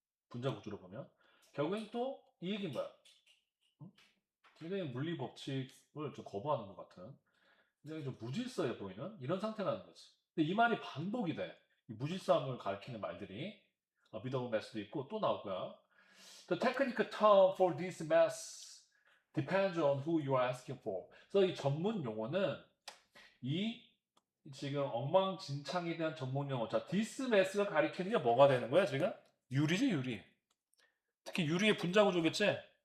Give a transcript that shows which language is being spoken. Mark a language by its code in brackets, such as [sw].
[ko] 분자 구조로 보면 결국엔 또 이 얘기인 거야. 응? 굉장히 물리 법칙을 좀 거부하는 것 같은 굉장히 좀 무질서해 보이는 이런 상태라는 거지. 근데 이 말이 반복이 돼. 이 무질서함을 가리키는 말들이 미더블 매스도 있고 또 나올 거야. [en] The technical term for this mass depends on who you are asking for. [ko] 그래서 이 전문 용어는 이 지금 엉망진창에 대한 전문 용어. 자, [en] this mass [ko] 가 가리키는 게 뭐가 되는 거야, 지금? 유리지, 유리. 특히 유리의 분자 구조겠지?